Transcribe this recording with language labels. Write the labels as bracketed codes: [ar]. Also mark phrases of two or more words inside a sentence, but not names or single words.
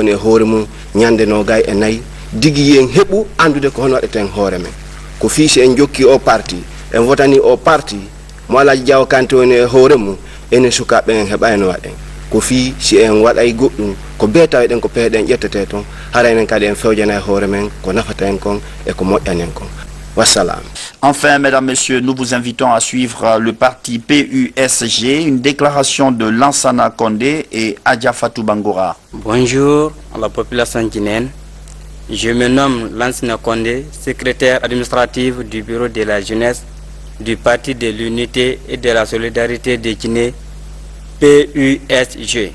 [ff] e hoore mum ñande 24 digi yen heɓu andude ko hono waɗeten hoore men ko fiisi en jokki o parti en votani o parti mo Elhadji Diawo Kanté woni e hoore mum enen sukaɓe en heɓayno waɗen ko fi si en waɗay goɗɗum ko beetawi ɗen ko peeɗen ƴettete toon hara enen kadi en fewjana e hoore men ko nafata en kon e ko moƴƴanen kon. Wassalam. [fr] Enfin, mesdames, messieurs, nous vous invitons à suivre le parti PUSG, une déclaration de Lansana Condé et Adja Fatou Bangoura. Bonjour à la population guinéenne. Je me nomme Lansana Condé, secrétaire administratif du bureau de la jeunesse du Parti de l'Unité et de la Solidarité de Guinée, PUSG.